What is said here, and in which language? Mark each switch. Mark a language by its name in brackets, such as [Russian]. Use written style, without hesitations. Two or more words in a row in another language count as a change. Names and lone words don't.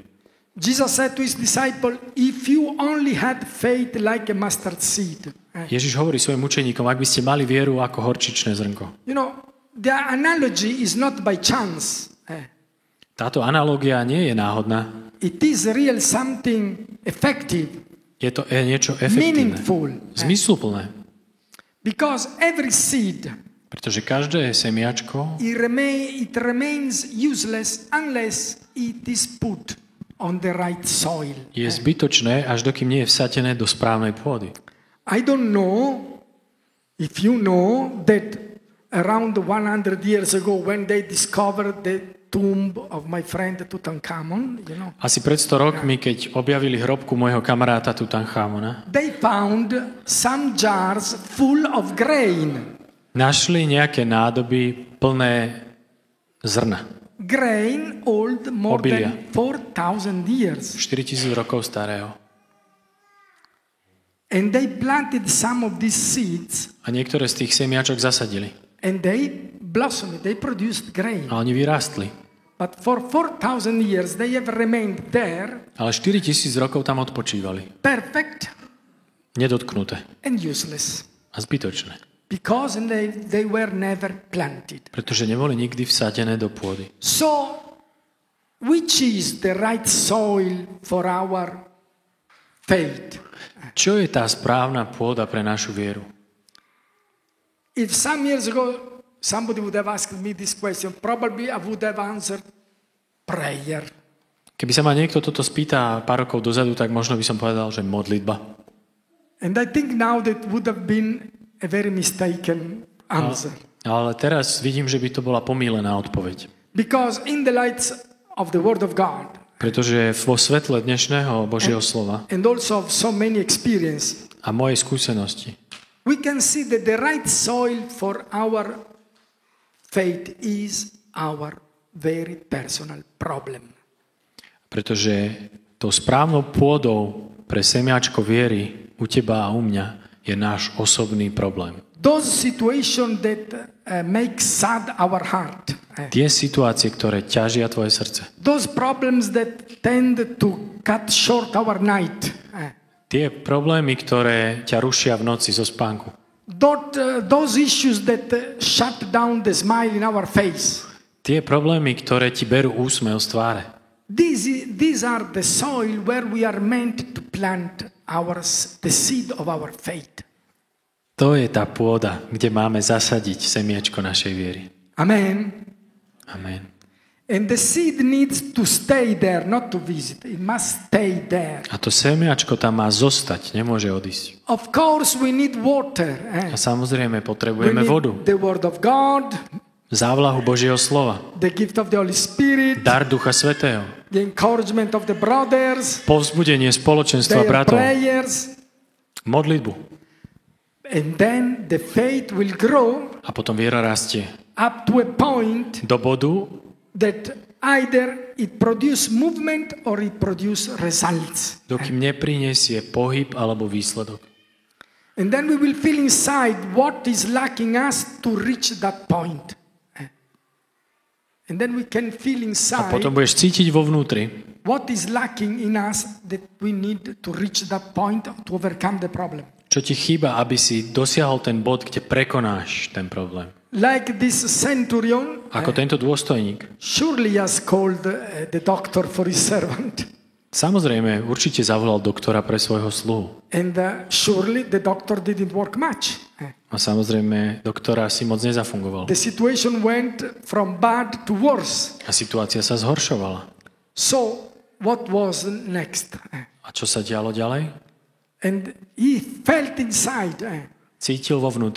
[English] Jesus said to his disciple, if you only had faith like a mustard seed. [Slovak] Ježiš hovorí svojim učeníkom, ak by ste mali vieru ako horčičné zrnko. [English] You know, the analogy is not by chance. [Slovak] Táto analogia nie je náhodná. [English] It is real something effective, [Slovak] Je to niečo efektívne, [English] meaningful. [Slovak] zmysluplné. [English] Because every seed, [Slovak] Pretože každé semiačko [English] it remains useless unless it is put on the right soil. [Slovak] je zbytočné, až dokým nie je vsadené do správnej pôdy. [English] I don't know if you know that around 100 years ago when they discovered the tomb of my friend Tutankhamun, you know, [Slovak] Asi pred 100 rokmi, keď objavili hrobku môjho kamaráta Tutanchamona, [English] they found some jars full of grain. [Slovak] našli nejaké nádoby plné zrna. [English] Grain old more [Slovak] Obilia. [English] than 4,000 years. [Slovak] 4000 rokov starého. [English] And they planted some of these seeds [Slovak] A niektoré z tých semiačok zasadili. [English] and they blossomed, they produced grain. [Slovak] A oni vyrástli. [English] But for 4,000 years they have remained there, [Slovak] Ale 4000 rokov tam odpočívali. [English] perfect [Slovak] Nedotknuté [English] and useless. [Slovak] a zbytočné. [English] Because they were never planted. [Slovak] Pretože neboli nikdy vsadené do pôdy. [English] So, which is the right soil for our faith? [Slovak] Čo je tá správna pôda pre našu vieru? [English] If some years ago somebody would have asked me this question, probably I would have answered prayer. [Slovak] Keby sa ma niekto toto spýta pár rokov dozadu, tak možno by som povedal, že modlitba. [English] And I think now that would have been a very mistaken answer. [Slovak] Ale teraz vidím, že by to bola pomýlená odpoveď. [English] Because in the light of the Word of God, [Slovak] Pretože vo svetle dnešného Božieho slova [English] and also of so many experience, [Slovak] a mojej skúsenosti [English] we can see that the right soil for our faith is our very personal problem. [Slovak] pretože tou správnou pôdou pre semiačko viery u teba a u mňa je náš osobný problém. [English] Those situations that make sad our heart. [Slovak] Tie situácie, ktoré ťažia tvoje srdce. [English] Those problems that tend to cut short our night. [Slovak] Tie problémy, ktoré ťa rušia v noci zo spánku. [English] Those issues that shut down the smile in our face. [Slovak] Tie problémy, ktoré ti berú úsmev z tváre. [English] These are the soil where we are meant to plant the seed of our faith. [Slovak] To je tá pôda, kde máme zasadiť semiačko našej viery. [English] Amen. [Slovak] Amen. [English] And the seed needs to stay there, not to visit. It must stay there. [Slovak] A to semiačko tam má zostať, nemôže odísť. [English] Of course, we need water. [Slovak] A samozrejme [English] We [Slovak] potrebujeme vodu. [English] need the word of God, [Slovak] Závlahu Božieho slova. [English] the gift of the Holy Spirit, [Slovak] Dar Ducha Svätého. [English] the encouragement of the brothers, [Slovak] Povzbudenie spoločenstva [English] their [Slovak] bratov. [English] prayers. [Slovak] Modlitbu. [English] And then the faith will grow [Slovak] A potom viera rastie. [English] up to a point [Slovak] Do bodu, [English] that either it produce movement or it produce results. [Slovak] dokým neprinesie pohyb alebo výsledok. [English] And then we will feel inside what is lacking us to reach that point. And then we can feel [Slovak] A [English] inside [Slovak] potom budeš cítiť vo vnútri, [English] what is lacking in us that we need to reach that point to overcome the problem. [Slovak] čo ti chýba, aby si dosiahol ten bod, kde prekonáš ten problém. [English] Like this centurion, [Slovak] Ako tento dôstojník. [English] surely has called the doctor for his servant. [Slovak] Samozrejme, určite zavolal doktora pre svojho sluhu. [English] And surely the doctor didn't work much. [Slovak] A samozrejme, doktora si moc nezafungoval. [English] The situation went from bad to worse. [Slovak] A situácia sa zhoršovala. [English] So what was next? [Slovak] A čo sa dialo ďalej? [English] And he felt inside, [Slovak] Cítil vo vnútri.